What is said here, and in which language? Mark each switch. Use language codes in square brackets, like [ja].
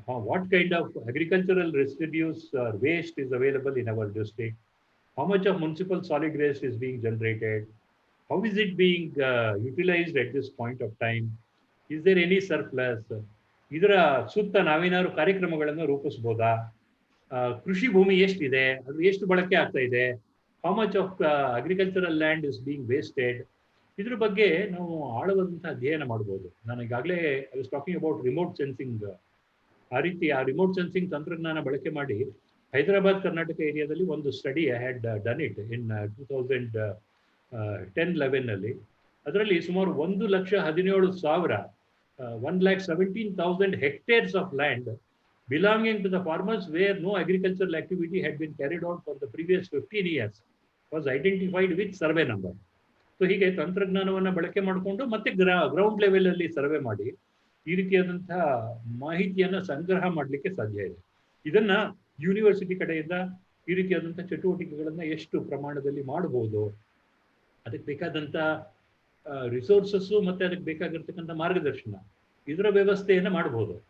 [en] What kind of agricultural residues or waste is available in our district? How much of municipal solid waste is being generated? How is it being utilized at this point of time? Is there any surplus? [kn] ಇದರ ಸುತ್ತ ನಾವೇನಾದ್ರು ಕಾರ್ಯಕ್ರಮಗಳನ್ನು ರೂಪಿಸ್ಬೋದಾ? ಕೃಷಿ ಭೂಮಿ ಎಷ್ಟಿದೆ, ಅದು ಎಷ್ಟು ಬಳಕೆ ಆಗ್ತಾ ಇದೆ, [en] how much of agricultural land is being wasted, [kn] ಇದ್ರ ಬಗ್ಗೆ ನಾವು ಆಳವಾದಂತಹ ಅಧ್ಯಯನ ಮಾಡ್ಬೋದು. ನಾನು ಈಗಾಗಲೇ [en] I was talking about remote sensing. [kn] ಆ ರೀತಿ ಆ ರಿಮೋಟ್ ಸೆನ್ಸಿಂಗ್ ತಂತ್ರಜ್ಞಾನ ಬಳಕೆ ಮಾಡಿ ಹೈದರಾಬಾದ್ ಕರ್ನಾಟಕ ಏರಿಯಾದಲ್ಲಿ ಒಂದು [en] study had done it in [kn] 2010-11 ಅಲ್ಲಿ. ಅದರಲ್ಲಿ ಸುಮಾರು [en] 1,17,000 1,17,000 hectares of land belonging to the farmers where no agricultural activity had been carried on for the previous 15 years was identified with survey number. [kn] So ಹೀಗೆ ತಂತ್ರಜ್ಞಾನವನ್ನು ಬಳಕೆ ಮಾಡಿಕೊಂಡು ಮತ್ತೆ ಗ್ರೌಂಡ್ ಲೆವೆಲ್ ಅಲ್ಲಿ survey ಮಾಡಿ ಈ ರೀತಿಯಾದಂತಹ ಮಾಹಿತಿಯನ್ನ ಸಂಗ್ರಹ ಮಾಡಲಿಕ್ಕೆ ಸಾಧ್ಯ ಇದೆ. ಇದನ್ನ ಯೂನಿವರ್ಸಿಟಿ ಕಡೆಯಿಂದ ಈ ರೀತಿಯಾದಂತಹ ಚಟುವಟಿಕೆಗಳನ್ನ ಎಷ್ಟು ಪ್ರಮಾಣದಲ್ಲಿ ಮಾಡಬಹುದು, ಅದಕ್ಕೆ ಬೇಕಾದಂತ ರಿಸೋರ್ಸಸ್ಸು ಮತ್ತೆ ಅದಕ್ಕೆ ಬೇಕಾಗಿರ್ತಕ್ಕಂಥ ಮಾರ್ಗದರ್ಶನ, ಇದರ ವ್ಯವಸ್ಥೆಯನ್ನ ಮಾಡಬಹುದು.